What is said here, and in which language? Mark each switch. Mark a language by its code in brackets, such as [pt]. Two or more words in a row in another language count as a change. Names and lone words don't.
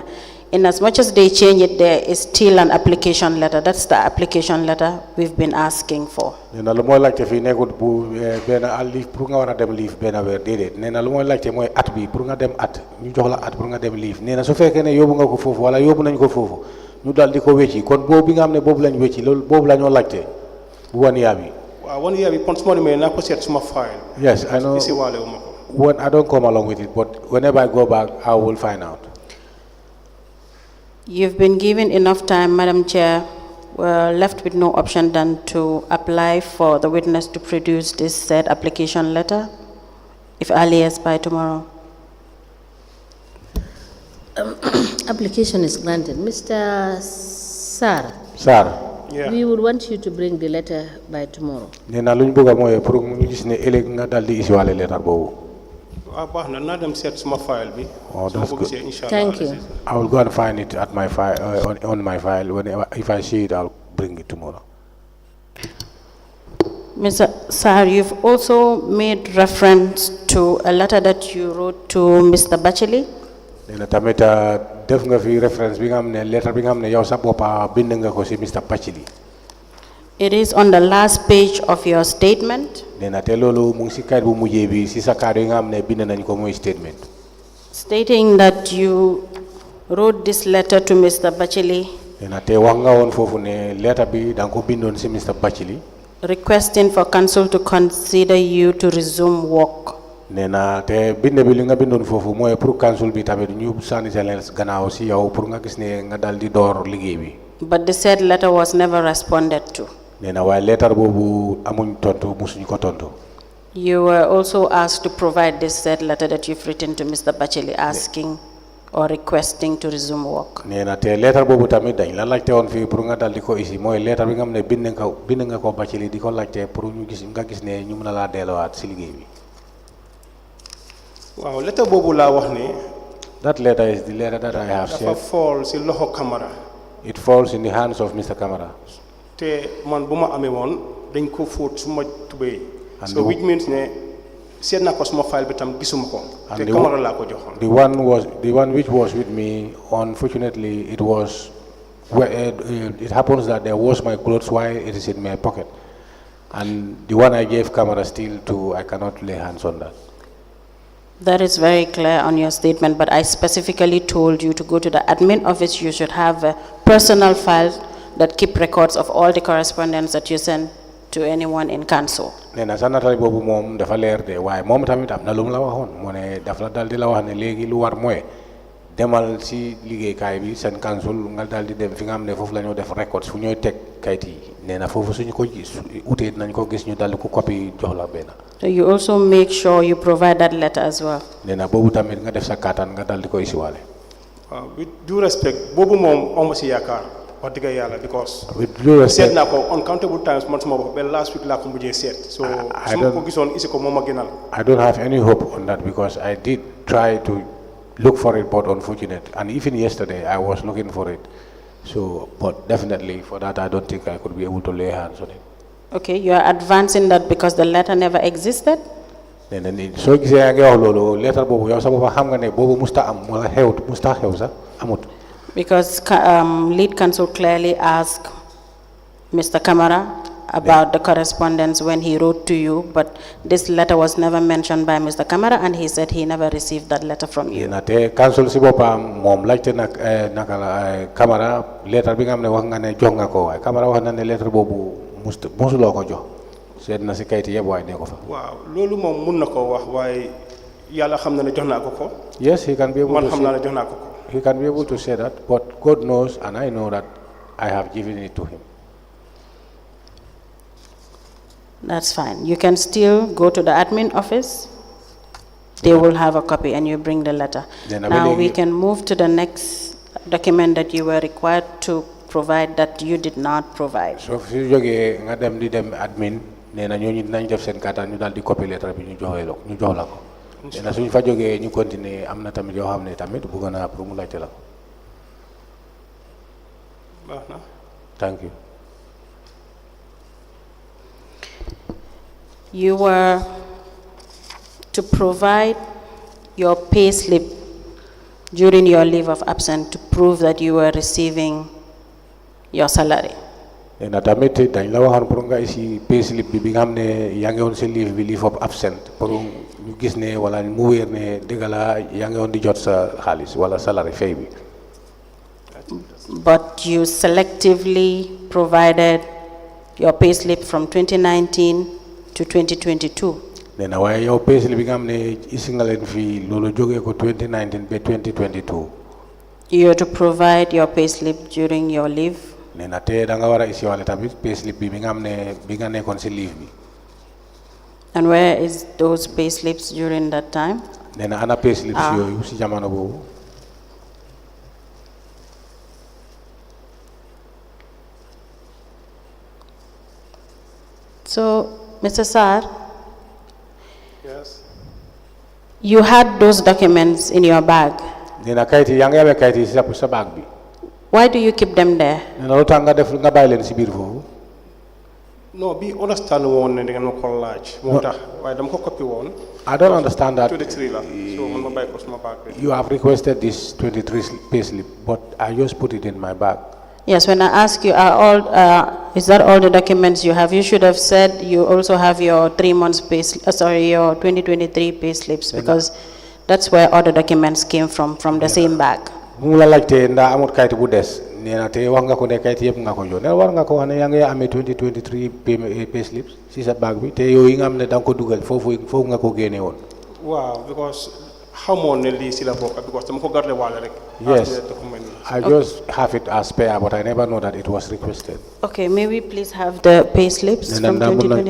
[en] In as much as they change it, there is still an application letter. That's the application letter we've been asking for. [wo] Nena lu moy laajte fi negut bu ben leave pour nga wara dem leave ben weer dedet nena lu moy laajte moy at bi pour nga dem at ñu jox la at pour nga dem leave nena su fekkee ne yóbbu nga ko fofu wala yóbbu nañ ko fofu ñu dal di ko wécci kon boobu bi nga xam ne boobu lañ wécci loolu boobu la ñoo laajte bu 1 year bi. Waaw 1 year bi pon suma demee naa ko seet suma file. [en] Yes, I know. When I don't come along with it, but whenever I go back, I will find out. You've been given enough time, Madam Chair. We're left with no option than to apply for the witness to produce this said application letter, if early as by tomorrow. Application is granted. Mr. Sarr. Sarr. Yeah. We would want you to bring the letter by tomorrow. [wo] Nena luñ bëgg moy pour ñu gis ne ëlëk nga dal di isi walé lettre bobu. Na dem seet suma file bi. [en] Oh, that's good. Thank you. I will go and find it at my file on my file. If I see it, I'll bring it tomorrow. Mr. Sarr, you've also made reference to a letter that you wrote to Mr. Bacheli. [wo] Nena tamit def nga fi reference bi nga xamne lettre bi nga xamne yow sa bopa bind nga ko ci Mr. Bacheli. [en] It is on the last page of your statement. [wo] Nena te lolu mu ngi ci kayit bu mujjé bi ci sa kàddu yi nga xamne bind nañ ko moy statement. [en] Stating that you wrote this letter to Mr. Bacheli. [wo] Nena te wax nga won fofu ne lettre bi dang ko bindon ci Mr. Bacheli. [en] Requesting for council to consider you to resume work. [wo] Nena te bind bi li nga bindon fofu moy pour council bi tamit ñu sani challenge gannaaw ci yow pour nga gis ne nga dal di door liggéey bi. [en] But the said letter was never responded to. [wo] Nena way lettre bobu amuñ tontu musuñ ko tontu. [en] You were also asked to provide this said letter that you've written to Mr. Bacheli asking or requesting to resume work. [wo] Nena te lettre bobu tamit dañ la laajte won fi pour nga dal di ko isi moy lettre bi nga xamne bind nga ko Bacheli di ko laajte pour ñu gis nga gis ne ñu mëna la délowaat ci liggéey bi. Wow, letter bobu la wax ne. [en] That letter is the letter that I have said. [wo] Dafa fall ci loxo Camara. [en] It falls in the hands of Mr. Camara. [wo] Te man buma amé won dañ ko fóot suma tubey. [en] So which means [wo] ne seet na ko suma file bi tam gisuma ko. Te Camara la ko joxon. [en] The one which was with me, unfortunately it was it happens that there was my clothes while it is in my pocket. And the one I gave Camara still to, I cannot lay hands on that. That is very clear on your statement, but I specifically told you to go to the admin office. You should have a personal file that keep records of all the correspondence that you send to anyone in council. [wo] Nena sanata bobu mom dafa leer de waye mom tamit am na lum la waxon mo ne dafa dal di la wax ne legi lu war moy demal ci liggéey kay bi sen council nga dal di dem fi nga am ne fofu lañu def records fu ñoy tek kayit yi nee na foofu suñu ko utee nañ ko gis ñu dal ko copy jox la benn. [en] So you also make sure you provide that letter as well. [wo] nee na boobu tamit nga def sa kaataan nga dal di ko isiwaale. [en] With due respect, [wo] boobu moom amu si yaakaar wax dëgg yàlla because. [en] with due respect [wo] seet naa ko [en] uncountable times [wo] man sama bopp ba [en] last week [wo] laa ko mujjee seet. so su ma ko gisoon isi ko moom a gënal. [en] I don't have any hope on that because I did try to look for it, but unfortunate. And even yesterday, I was looking for it. So, but definitely for that, I don't think I could be able to lay hands on it. Okay, you are advancing that because the letter never existed? [wo] So, letter bobu yow sa bopa xam nga ne bobu musta am wala xewut musta xew sa amut. [en] Because lead counsel clearly asked Mr. Kamara about the correspondence when he wrote to you, but this letter was never mentioned by Mr. Kamara, and he said he never received that letter from you. [wo] Te counsel si bopa mom laajte nak nakala Kamara letter bi nga xam ne wax nga ne jox nga ko waaye Kamara wax na ne letter bobu musuloo ko jox. seet na si kayit yëpp waaye ne ko fa. waaw loolu moom mun na koo wax waaye yàlla xam na ne jox naa ko ko. [en] Yes, he can be able [wo] man [en] to [wo] xam naa ne jox naa ko ko. [en] He can be able to say that, but God knows and I know that I have given it to him. That's fine. You can still go to the admin office. They will have a copy and you bring the letter. Now we can move to the next document that you were required to provide that you did not provide. So if you [wo] jógee nga dem di dem admin nee na ñooñu dinañ def seen kàttan ñu daal di copy lettre bi ñu jox la ko. nee na suñ fa jógee ñu continuer am na tamit yoo xam ne tamit bëgg naa pour mu laajte la ko. baax na. [en] Thank you. You were to provide your pay slip during your leave of absence to prove that you were receiving your salary. [wo] nee na tamit dañ la waxoon pour nga isi [en] pay slip [wo] bi nga xam ne yaa ngi woon sa [en] leave of absent [wo] pour ñu gis ne wala mu wéer ne dëgg la yaa ngi woon di jot sa xaalis wala salary fay bi. [en] But you selectively provided your pay slip from 2019 to 2022. [wo] nee na waaye yow [en] pay slip [wo] bi nga xam ne isi nga leen fii loolu jógee ko 2019 ba 2022. [en] You are to provide your pay slip during your leave. [wo] nee na te da nga war a isi wale tamit [en] pay slip [wo] bi nga xam ne bi nga nekkoon si leave bi. [en] And where is those pay slips during that time? [wo] nee na ana [en] pay slips [wo] yooyu si jamono boobu. [en] So, Mr. Sarr, yes. You had those documents in your bag. [wo] nee na kayit yi yaa ngi amee kayit yi sa bag bi. [en] Why do you keep them there? [wo] nee na lu tax nga def nga bàyyi leen si biir foofu. [en] No, be understand [wo] woon ne da ngeen ma ko laaj. moo tax waaye dama ko copy woon. [en] I don't understand that. [wo] 23 la so man ma bàyyi ko suma bag bi. [en] You have requested this 23 pay slip, but I just put it in my bag. Yes, when I ask you, is that all the documents you have? You should have said you also have your 3 months pay, your 2023 pay slips, because that's where all the documents came from the same bag. [wo] mu la laajte ndax amut kayit bu des nee na te wax nga ko ne kayit yëpp nga ko jox ne war nga ko wax ne yaa ngi amee 2023 [en] pay slips [wo] si sa bag bi te yooyu nga xam ne da nga ko dugal foofu nga ko génne woon. waaw because xamoon ne lii si la bokk because dama ko garde waale rek. [en] Yes, I just have it as spare, but I never know that it was requested. Okay, may we please have the pay slips from 2023?